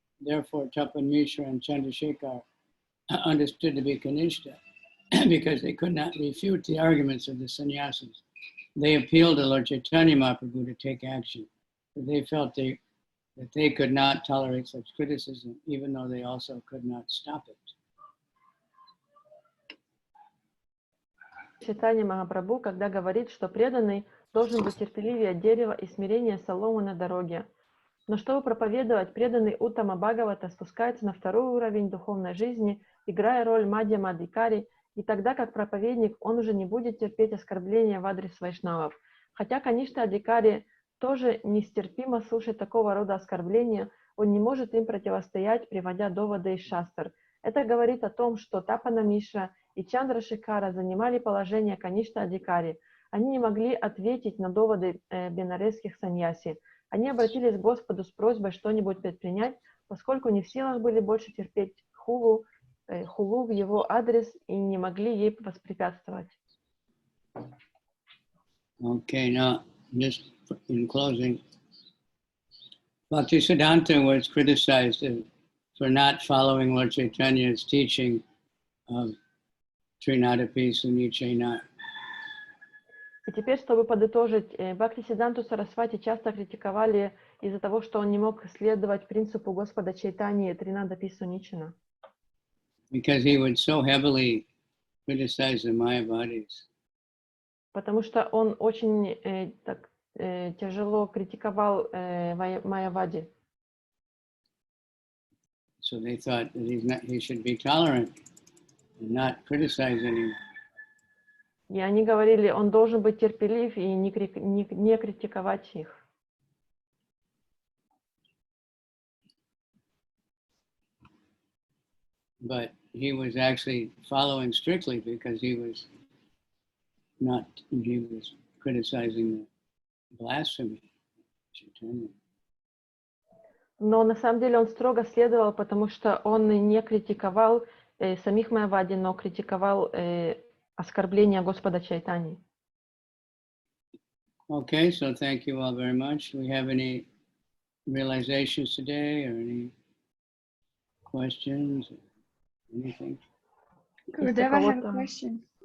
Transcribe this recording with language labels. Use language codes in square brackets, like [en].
[en] Therefore, Tapan Mishra and Chandrasekhar understood to be Kanishta because they could not refute the arguments of the sannyasis. They appealed to Lord Chaitanya Mahaprabhu to take action, but they felt that they could not tolerate such criticism, even though they also could not stop it. [ru] Чайтанья Махапрабху, когда говорит, что преданный должен быть терпеливее дерева и смирение соломы на дороге. Но чтобы проповедовать, преданный Уттама Бхагавата спускается на второй уровень духовной жизни, играя роль Мадьямадикари, и тогда как проповедник он уже не будет терпеть оскорбления в адрес вайшнавов. Хотя, конечно, Адикари тоже нестерпимо слушать такого рода оскорбления, он не может им противостоять, приводя доводы из шастр. Это говорит о том, что Тапана Мишра и Чандрашекара занимали положение Каништа Адикари. Они не могли ответить на доводы бенаресских саньяси. Они обратились к Господу с просьбой что-нибудь предпринять, поскольку не в силах были больше терпеть хулу в его адрес и не могли ей воспрепятствовать. [en] Okay, now, just in closing, Bhaktisiddhanta was criticized for not following Lord Chaitanya's teaching of Trinadapi Sunichena. [ru] И теперь, чтобы подытожить, Бхактисиддханту Сарасвати часто критиковали из-за того, что он не мог следовать принципу Господа Чайтаньи Тринадапи Суничена. [en] Because he would so heavily criticize the Mayavadis. [ru] Потому что он очень тяжело критиковал Майявади. [en] So they thought that he should be tolerant and not criticize anyone. [ru] И они говорили, он должен быть терпелив и не критиковать их. [en] But he was actually following strictly because he was criticizing the blasphemy of Chaitanya. [ru] Но на самом деле он строго следовал, потому что он не критиковал самих Майявади, но критиковал оскорбления Господа Чайтаньи. [en] Okay, so thank you all very much. Do we have any realizations today or any questions or anything? Gurudeva, I have a question.